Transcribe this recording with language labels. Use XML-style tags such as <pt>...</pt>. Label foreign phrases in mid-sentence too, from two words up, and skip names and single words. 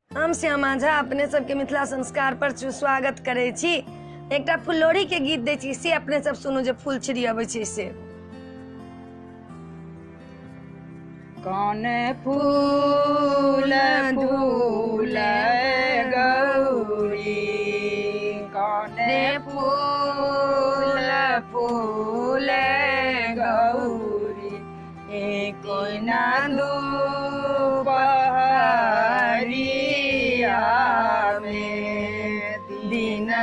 <mai>हम श्यामा झा अपने सबके मिथिला संस्कार पर स्वागत करे छी। एकटा फुललोड़ी के गीत दै छी से अपने सब सुनू जे फूल छिड़ियाबै छै से। कौन फूल फूल गौरी, कौन फूल फूल गौरी, एक ना दुपहरिया में, दिन</mai>